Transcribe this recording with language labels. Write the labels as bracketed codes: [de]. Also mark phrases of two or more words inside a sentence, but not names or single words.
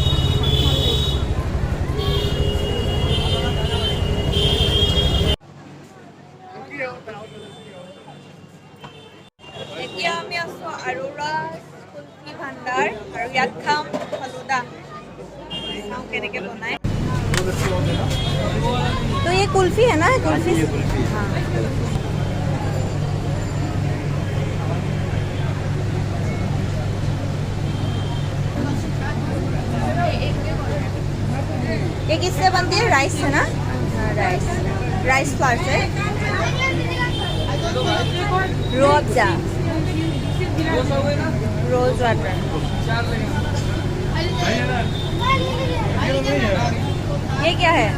[as] এতিয়া আমি আছো আৰোৰা কুলফি ভাণ্ডাৰ আৰু ইয়াত খাম ফালুদা চাওঁ কেনেকৈ বনায় [hi] तो ये कुल्फी है ना कुल्फी हाँ ये किससे बनती है राइस है ना राइस [en] rice flour [hi] से रूअफ़ज़ा [en] rose water [hi] ये क्या है